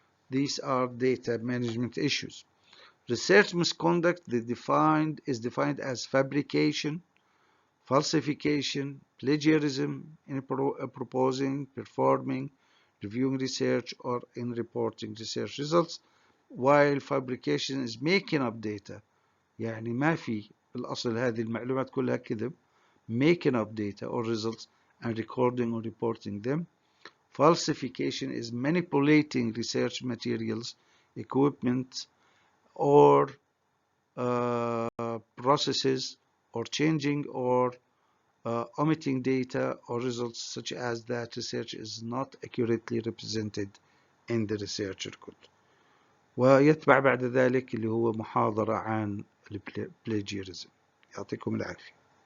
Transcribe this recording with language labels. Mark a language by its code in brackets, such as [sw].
[en] These are data management issues. Research misconduct is defined as fabrication, falsification, plagiarism in proposing, performing, reviewing research, or in reporting research results, while fabrication is making up data. [ar] يعني ما في بالأصل هذه المعلومات كلها كذب. [en] Making up data or results and recording or reporting them. Falsification is manipulating research materials, equipment, or processes, or changing or omitting data or results such as that research is not accurately represented in the research record. [ar] ويتبع بعد ذلك اللي هو محاضرة عن البلاجيرزم. يعطيكم العافية.